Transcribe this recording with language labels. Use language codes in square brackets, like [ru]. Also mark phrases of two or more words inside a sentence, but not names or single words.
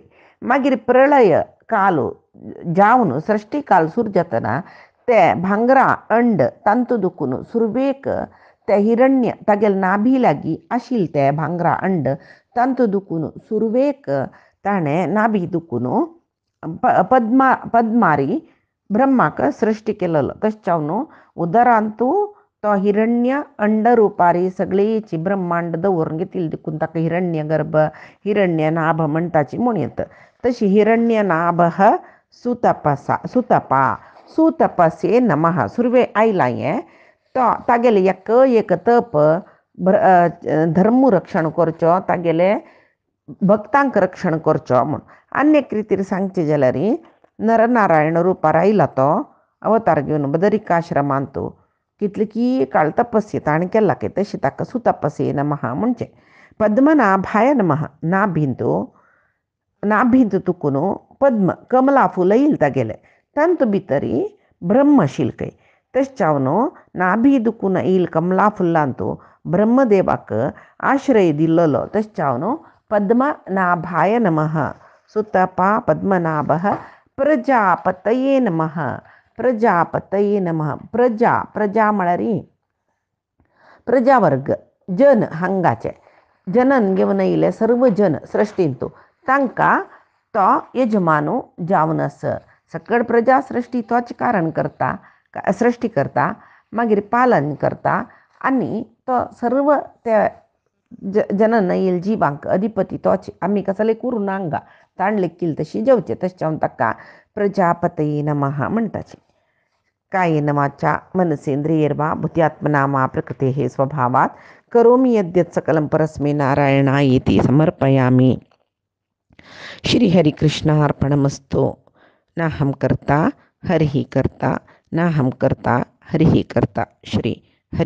[kok] मागीर प्रलय काल जावन सृश्टी काल सुरू जातना ते भांगरा अंड तांतू दुखून सुरवेक ते हिरण्य तागेल नाभी लागीं आशिल्लें ते भांगरा अंड तांतू दुखून सुरवेक ताणें नाभी दुखून पद्मारी ब्रह्माक सृश्टी केलेलो. तशें जावन उदरांतू तो हिरण्य अंड रुपारी सगळीची ब्रह्मांड दवरून घेतिल्ली देखून ताका हिरण्य गर्भ हिरण्य नाभ म्हणटाची म्हूण येता. [sa] तशी हिरण्य नाभः सुतपसे नमः. [kok] सुरवे आयला हें तो तागेले एक तप धर्म रक्षण करचो तागेले भक्तांक रक्षण करचो म्हूण. अन्यक रितीर सांगचें जाल्यार नरनारायण रुपार आयला तो अवतार घेवन बदरिकाश्रमांत कितली काळ तपस्या ताणें केला की तशी ताका [sa] सुतपसे नमः [kok] म्हणचें. [sa] पद्मनाभाय नमः. [kok] नाभिंतू तुकून पद्म कमला फूल येयलें तागेलें तांतू भितरी ब्रह्म शिल्कय. तशें जावन नाभी दुखून येयले कमला फुल्लांतू ब्रह्मदेवाक आश्रय दिल्लो. तशें जावन [sa] पद्मनाभाय नमः. सुतपा पद्मनाभः. प्रजापतये नमः. प्रजापतये नमः. [kok] प्रजा म्हळ्यार प्रजावर्ग जन हांगाचे जनन घेवन येयले सर्व जन सृश्टींतू तांकां तो यजमानू जावन आसा. सकळ प्रजा सृश्टी तोच कारण करता सृश्टी करता मागीर पालन करता आनी तो सर्व त्या जनन येयले जिवांक अधिपती तोच. आमी कसले करून हांगा ताण लेखील तशी जेवचे. तशें जावन ताका [sa] प्रजापतये नमः [kok] म्हणटाची. [sa] कायेन वाचा मनसेंद्रियैर्वा बुद्ध्यात्मना प्रकृतेः स्वभावात् करोमि यद्यत् सकलं परस्मै नारायणायेति समर्पयामि. श्रीहरिकृष्णार्पणमस्तु. नाहं कर्ता हरिः कर्ता नाहं कर्ता हरिः कर्ता.